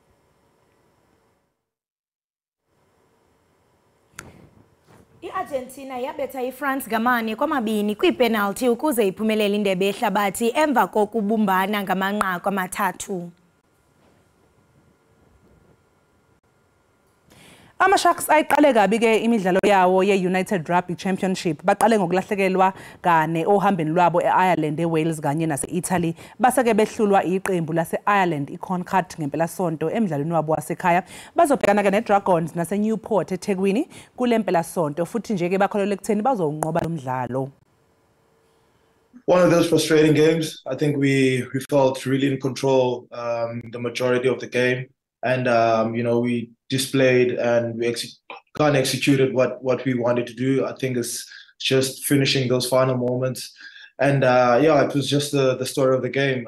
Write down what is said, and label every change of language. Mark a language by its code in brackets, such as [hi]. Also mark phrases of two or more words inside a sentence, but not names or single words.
[xh] iArgentina yabetha iFrance ngamane kwamabini kwipenalty ukuze iphumelele indebe yehlabathi emva kokubumbana ngamanqaku amathathu. [zu] Ama-Sharks ayiqale kabi ke imidlalo yawo ye-United Rugby Championship baqale ngokulahlekelwa kane ohambeni lwabo e-Ireland, eWales kanye nase-Italy base-ke behlulwa iqembu lase-Ireland iConcord ngempelasonto emidlalweni wabo wasekhaya bazobhekana-ke neDragons nase-Newport eThekwini kule mpelasonto futhi nje-ke bakholelwa ekutheni bazowunqoba lo mdlalo. [en] One of those frustrating games. I think we felt really in control the majority of the game. And, we displayed and we kind of executed what we wanted to do. I think it's just finishing those final moments. And, it was just the story of the game.